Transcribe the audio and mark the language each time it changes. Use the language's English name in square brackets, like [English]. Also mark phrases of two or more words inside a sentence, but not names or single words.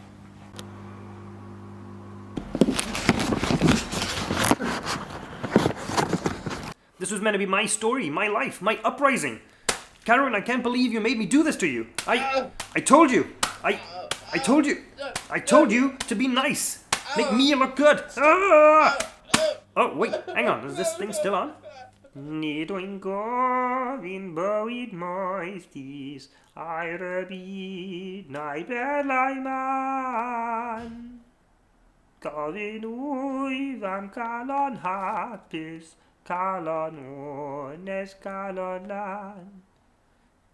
[English] This was meant to be my story, my life, my uprising. Carwyn, I can't believe you made me do this to you. I told you. I told you. I told you to be nice. Make me look good. Ah! Oh, wait, hang on. Is this thing still on? [Welsh] Nid o'n gofyn bywyd moethus, a'r y byd na'i berlau man. Gofyn wyf am galon hapus, galon wnest, galon lan.